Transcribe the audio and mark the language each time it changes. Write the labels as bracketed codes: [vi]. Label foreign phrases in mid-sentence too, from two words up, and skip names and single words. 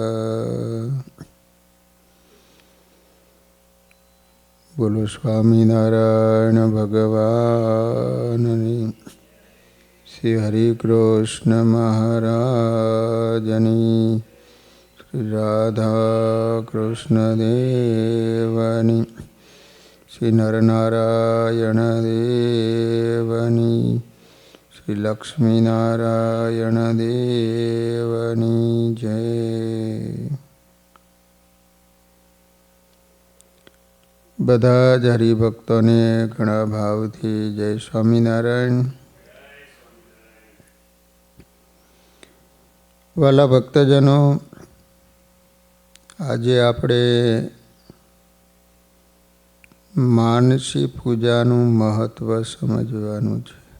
[gu] બોલો સ્વામીનારાયણ ભગવાનની, શ્રી હરિ કૃષ્ણ મહારાજની, શ્રી રાધા કૃષ્ણ દેવની, શ્રી નરનારાયણ દેવની, શ્રી લક્ષ્મી નારાયણ દેવની જય। બધા જ હરિભક્તોને ઘણા ભાવથી જય સ્વામિનારાયણ। વાલા ભક્તજનો, આજે આપણે માનસી પૂજાનું મહત્વ સમજવાનું છે।